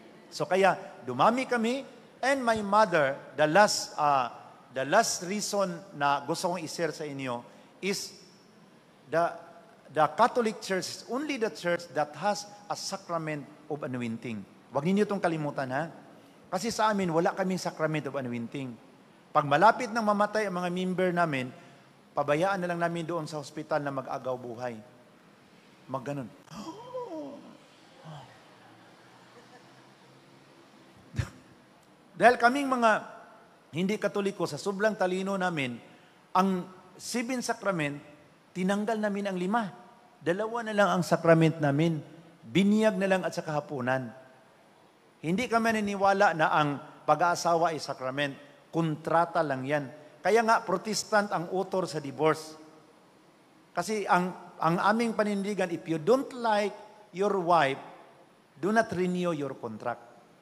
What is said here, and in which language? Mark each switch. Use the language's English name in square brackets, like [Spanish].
[Filipino] So kaya, dumami kami, [English] and my mother, the last reason [Filipino] na gusto kong i-share sa inyo [English] is the Catholic Church is only the church that has a sacrament of anointing. [Filipino] Huwag ninyo itong kalimutan, ha? Kasi sa amin, wala kaming sacrament of anointing. Pag malapit nang mamatay ang mga member namin, pabayaan na lang namin doon sa hospital na mag-agaw buhay. Magganon. Dahil kaming mga hindi Katoliko, sa sobrang talino namin, ang 7 sacrament, tinanggal namin ang 5. 2 na lang ang sacrament namin. Binyag na lang at sa kahapunan. Hindi kami naniniwala na ang pag-aasawa ay sacrament. Kontrata lang yan. Kaya nga, Protestant ang author sa divorce. Kasi ang aming panindigan, [English] if you don't like your wife, do not renew your contract.